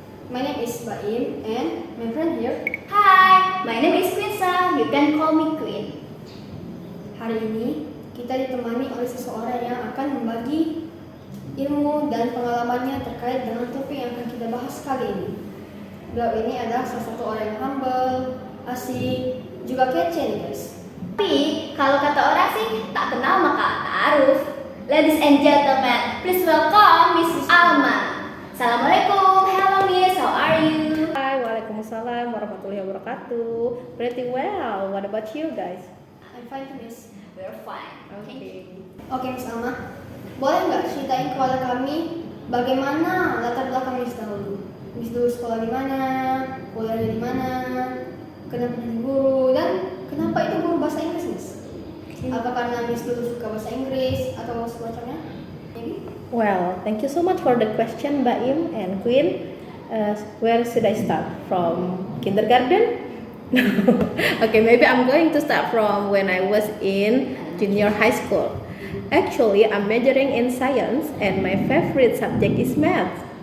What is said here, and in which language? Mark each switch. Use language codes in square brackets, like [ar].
[en] My name is Baim and my friend here. Hai, my name is Quinsa. You can call me Queen. [id] Hari ini kita ditemani oleh seseorang yang akan membagi ilmu dan pengalamannya terkait dengan topik yang akan kita bahas kali ini. Beliau ini adalah salah satu orang yang humble, asik, juga kece nih guys. Tapi kalau kata orang sih tak kenal maka ta'aruf. [en] Ladies and gentlemen, please welcome Miss Alma. Assalamualaikum, hello Miss, how are you? Hai, [ar] waalaikumsalam warahmatullahi wabarakatuh. [en] Pretty well. What about you guys? I'm fine too, Miss. We're fine. Thank you. [id] Oke, Miss Alma, boleh nggak ceritain kepada kami bagaimana latar belakang Miss dahulu? Miss dulu sekolah di mana, kuliah di mana, kenapa jadi guru, dan kenapa itu guru bahasa Inggris, Miss? Apa karena Miss dulu suka bahasa Inggris atau semacamnya? [en] Well, thank you so much for the question, Baim and Queen. Where should I start? From kindergarten? Okay, maybe I'm going to start from when I was in junior high school. Actually, I'm majoring in science and my favorite subject is math.